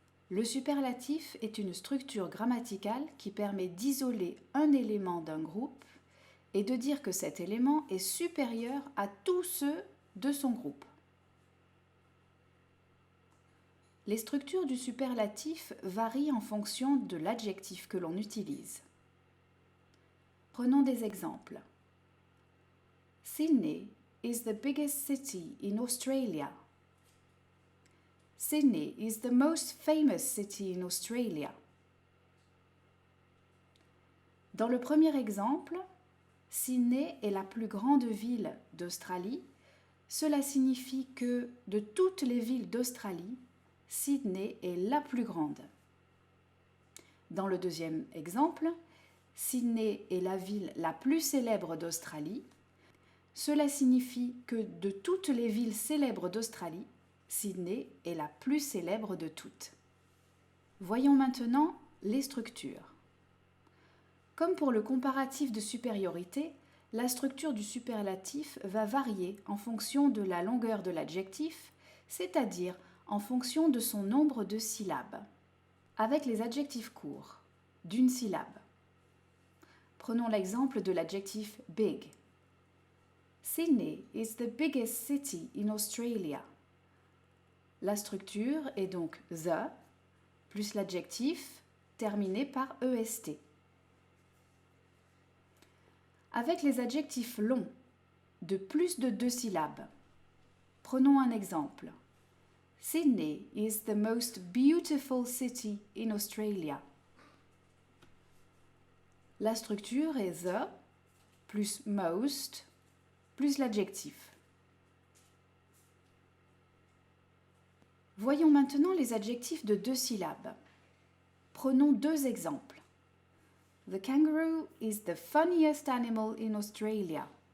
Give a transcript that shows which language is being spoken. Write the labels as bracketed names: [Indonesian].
[French] Le superlatif est une structure grammaticale qui permet d'isoler un élément d'un groupe et de dire que cet élément est supérieur à tous ceux de son groupe. Les structures du superlatif varient en fonction de l'adjectif que l'on utilise. Prenons des exemples. [English] Sydney is the biggest city in Australia. Sydney is the most famous city in Australia. [French] Dans le premier exemple, Sydney est la plus grande ville d'Australie. Cela signifie que de toutes les villes d'Australie, Sydney est la plus grande. Dans le deuxième exemple, Sydney est la ville la plus célèbre d'Australie. Cela signifie que de toutes les villes célèbres d'Australie, Sydney est la plus célèbre de toutes. Voyons maintenant les structures. Comme pour le comparatif de supériorité, la structure du superlatif va varier en fonction de la longueur de l'adjectif, c'est-à-dire en fonction de son nombre de syllabes. Avec les adjectifs courts, d'une syllabe. Prenons l'exemple de l'adjectif big. [English] Sydney is the biggest city in Australia. [French] La structure est donc the plus l'adjectif terminé par est. Avec les adjectifs longs de plus de 2 syllabes, prenons un exemple. [English] Sydney is the most beautiful city in Australia. [French] La structure est the plus most plus l'adjectif. Voyons maintenant les adjectifs de 2 syllabes. Prenons 2 exemples. [English] The kangaroo is the funniest animal in Australia.